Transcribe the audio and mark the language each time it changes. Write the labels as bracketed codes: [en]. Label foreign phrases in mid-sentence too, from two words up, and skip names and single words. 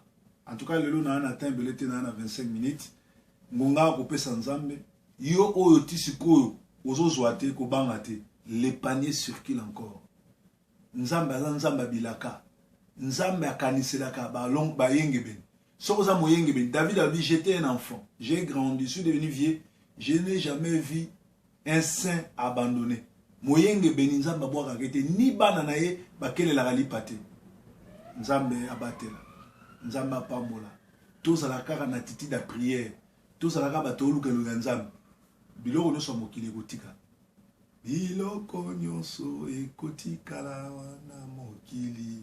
[fr] En tout cas [ln] lelo na temps belé te na 25 minutes ngonga akopesa nzambe yo oyo tisikoyo ozozwa te kobanga te. [fr] Les paniers circulent encore. [ln] Nzambe aza nzambe bilaka. Nzambe akaniselaka balong bayenge ben. Sokoza moyenge ben. [fr] David a dit j'étais un enfant, j'ai grandi, je suis devenu vieux, je n'ai jamais vu un saint abandonné. [ln] Moyenge ben nzambe aboaka kete ni bana na ye bakelela kalipate. Nzambe abatela. Nzambe apambola. Tozala kaka na titi da prière. Tozala kaka bato oluka nzambe. Biloko nyonso mokili kotika. Biloko nyonso ekotikala wana mokili.